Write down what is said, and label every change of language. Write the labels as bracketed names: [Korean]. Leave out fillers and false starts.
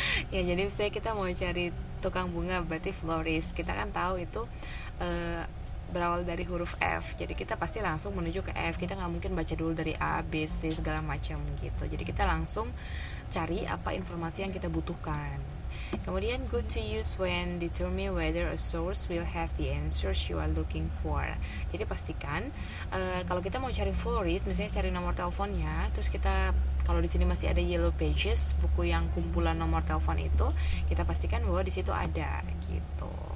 [Indonesian] Ya, jadi misalnya kita mau cari tukang bunga, berarti florist. Kita kan tahu itu berawal dari huruf F, jadi kita pasti langsung menuju ke F. Kita nggak mungkin baca dulu dari A, B, C segala macam gitu. Jadi kita langsung cari apa informasi yang kita butuhkan. [English] Kemudian, good to use when determine whether a source will have the answers you are looking for. [Indonesian] Jadi pastikan kalau kita mau cari florist, misalnya cari nomor teleponnya, terus kita, kalau di sini masih ada yellow pages, buku yang kumpulan nomor telepon itu, kita pastikan bahwa di situ ada gitu.